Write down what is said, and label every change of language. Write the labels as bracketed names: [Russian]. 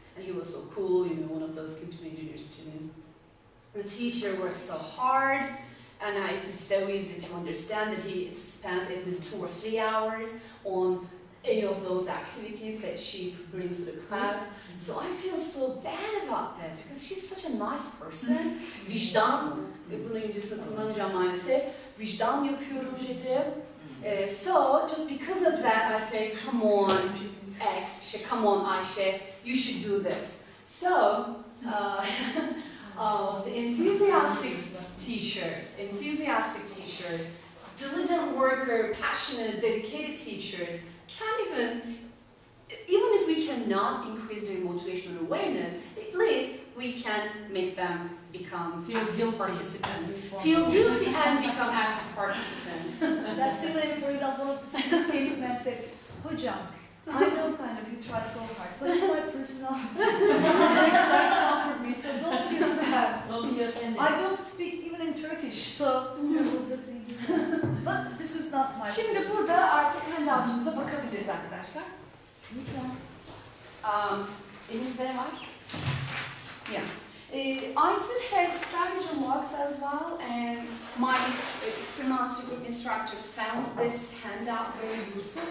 [English] And he was so cool, you know, one of those computer engineer students. The teacher worked so hard, and it is so easy to understand that he spent at least 2 or 3 hours on any of those activities that she brings to the class. So I feel so bad about this because she's such a nice person. [Turkish] Vicdan, bunu İngilizcesinde kullanacağım maalesef. Vicdan yapıyorum dedi. [English] So just because of that, I say, come on, X, come on, Ayşe, you should do this. So the enthusiastic teachers, diligent worker, passionate, dedicated teachers can't even if we cannot increase their motivational awareness, at least we can make them become active participants. Feel guilty and become active participants. That's similar, for example, one of the students came to me and said, Hocam, I know kind of you try so hard, but it's my personality. They try to comfort me, so don't feel sad. Don't be offended. I don't speak even in Turkish, so the thing is, but this is not my. [Turkish] Şimdi burada artık handout'umuza bakabiliriz arkadaşlar. Lütfen. Elimizde ne var? [English] Yeah. I did have strategy logs as well, and my experimental group instructors found this handout very useful.